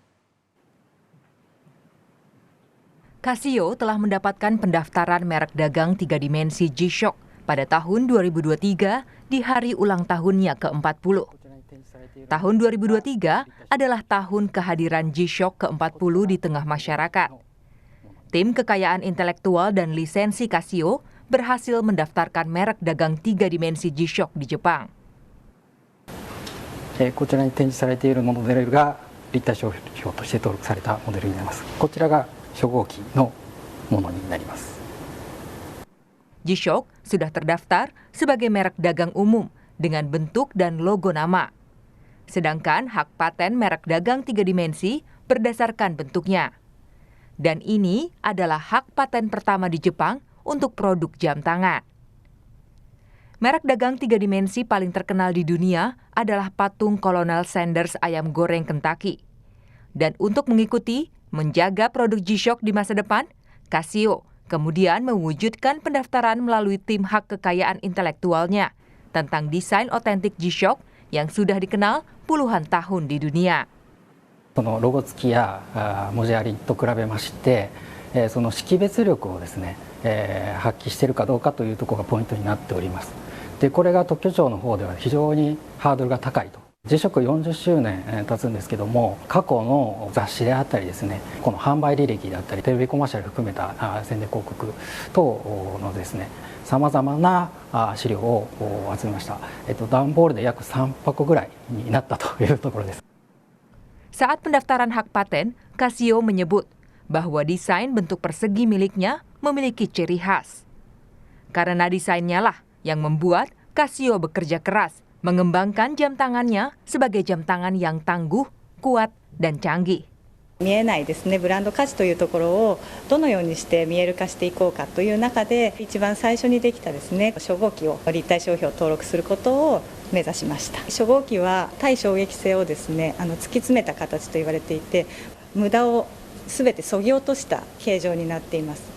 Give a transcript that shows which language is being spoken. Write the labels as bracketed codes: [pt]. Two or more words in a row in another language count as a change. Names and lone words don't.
[id] Casio telah mendapatkan pendaftaran merek dagang 3 dimensi G-Shock pada tahun 2023 di hari ulang tahunnya ke-40. Tahun 2023 adalah tahun kehadiran G-Shock ke-40 di tengah masyarakat. Tim Kekayaan Intelektual dan Lisensi Casio berhasil mendaftarkan merek dagang 3 dimensi G-Shock di Jepang. [ja] こちらに展示されているモデルが立体商標として登録されたモデルになります。こちらが初号機のものになります。 [id] G-Shock sudah terdaftar sebagai merek dagang umum dengan bentuk dan logo nama. Sedangkan hak paten merek dagang 3 dimensi berdasarkan bentuknya. Dan ini adalah hak paten pertama di Jepang untuk produk jam tangan. Merek dagang 3 dimensi paling terkenal di dunia adalah patung Kolonel Sanders ayam goreng Kentucky. Dan untuk mengikuti menjaga produk G-Shock di masa depan, Casio kemudian mewujudkan pendaftaran melalui tim hak kekayaan intelektualnya tentang desain otentik G-Shock yang sudah dikenal puluhan tahun di dunia. [ja] そのロゴ付きや文字ありと比べまして、その識別力をですね、発揮しているかどうかというところがポイントになっております。で、これが特許庁の方では非常にハードルが高いと。G-Shock 40周年経つんですけども、過去の雑誌であったりですね、この販売履歴であったりテレビコマーシャル含めた宣伝広告等のですね、さまざまな資料を集めました。段ボールで約3箱ぐらいになったというところです。 [id] Saat pendaftaran hak paten, Casio menyebut bahwa desain bentuk persegi miliknya memiliki ciri khas. Karena desainnya lah yang membuat Casio bekerja keras mengembangkan jam tangannya sebagai jam tangan yang tangguh, kuat, dan canggih. [ja] 見えないですね、ブランド価値というところをどのようにして見える化していこうかという中で、一番最初にできたですね、初号機を立体商標を登録することを目指しました。初号機は耐衝撃性をですね、突き詰めた形と言われていて、無駄をすべて削ぎ落とした形状になっています。